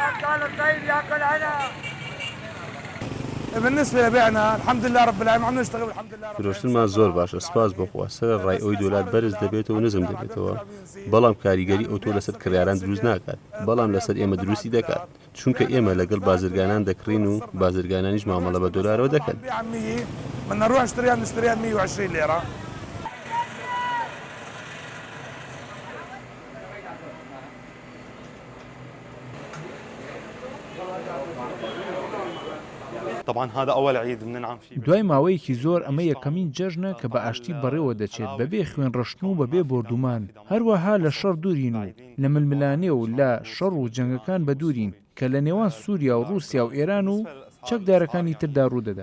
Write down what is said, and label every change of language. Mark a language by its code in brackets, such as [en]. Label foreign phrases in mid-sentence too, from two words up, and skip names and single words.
[ar] بالنسبة لبيعنا الحمد لله رب العالمين عم نشتغل الحمد لله. [ckb] فرۆشتنمان زۆر باشە، سپاس بخوا. سەر ڕای ئەوی دۆلار بەرز دەبێتەوە نزم دەبێتەوە، بەڵام کاریگەری ئۆتۆ لەسەر کڕیاران دروست ناکات، بەڵام لەسەر ئێمە دروستی دەکات، چونکە ئێمە لەگەڵ بازرگانان دەکڕین و بازرگانانیش مامەڵە بە دۆلارەوە دەکەن. [ar] بدنا نروح نشتريها 120 ليرة. [ckb] دوای ماوەیەکی زۆر ئەمە یەکەمین جەژنە کە بە ئاشتی بەڕێوە دەچێت بەبێ خوێن ڕشتن و بەبێ بردومان، هەروەها لە شەڕ دوورین و لە ململانێ و لە شەڕ و جەنگەکان بە دوورین کە لە نێوان سووریا و رووسیا و ئێران و چەکدارەکانی تردا ڕوودەدا.